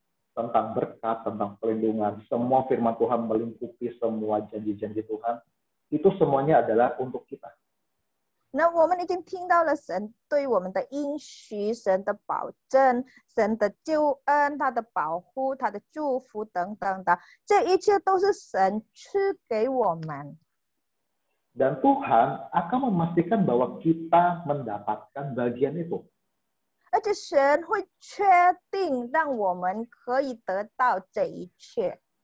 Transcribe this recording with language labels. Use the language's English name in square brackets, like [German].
[Indonesian] Tentang berkat, tentang perlindungan, semua firman Tuhan melingkupi semua janji-janji Tuhan, itu semuanya adalah untuk kita. [Chinese] 那我们已经听到了神对我们的应许、神的保证、神的救恩、他的保护、他的祝福等等的，这一切都是神赐给我们。 [Indonesian] Dan Tuhan akan memastikan bahwa kita mendapatkan bagian itu. [Chinese] 而且神会确定让我们可以得到这一切。